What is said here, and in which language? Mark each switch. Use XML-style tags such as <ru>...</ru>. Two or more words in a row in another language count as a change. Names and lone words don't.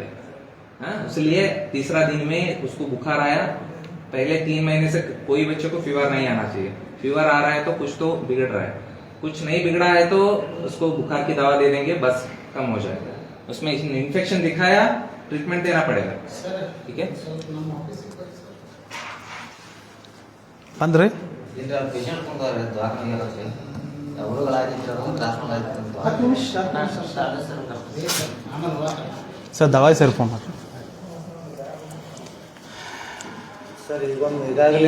<hi>इसलिए तीसरा दिन में उसको बुखार आया. पहले 3 महीने से कोई बच्चे को फीवर नहीं आना चाहिए. फीवर आ रहा है तो कुछ तो बिगड़ रहा है. कुछ नहीं बिगड़ा है तो उसको बुखार की दवा दे देंगे, बस कम हो जाएगा. उसमें इन्फेक्शन दिखाया, ट्रीटमेंट देना पड़ेगा. ठीक है.</hi> <kn>ಅಂದ್ರೆ ಹತ್ತು ನಿಮಿಷ ಸರ್ ದವಾಯಿ ಸರ್ ಫೋನ್ ಮಾಡಿ ಸರ್ ಈಗ ಒಂದು ಈಗಾಗಲೇ</kn>